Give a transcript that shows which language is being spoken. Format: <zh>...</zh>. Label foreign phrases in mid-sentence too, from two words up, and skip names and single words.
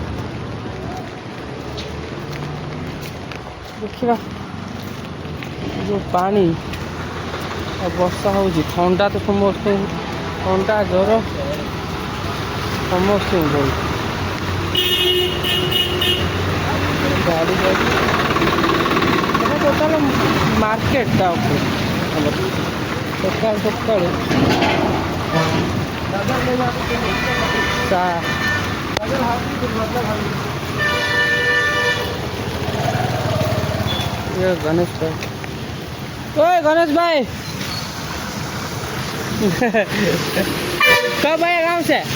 <or>ଦେଖିବା ଯେଉଁ ପାଣି ଆଉ ବର୍ଷା ହେଉଛି, ଥଣ୍ଡା ତ ସମସ୍ତଙ୍କୁ, ଥଣ୍ଡା ଜ୍ୱର ସମସ୍ତଙ୍କୁ ହେଉଛି। ଗାଡ଼ି ଯାଉଛି ଟୋଟାଲ ମାର୍କେଟଟା ଉପରେ ଆମର ସକାଳୁ ସକାଳୁ</or> <hi>ये गणेश भाई, ओए गणेश भाई कब आए गाँव से?</hi>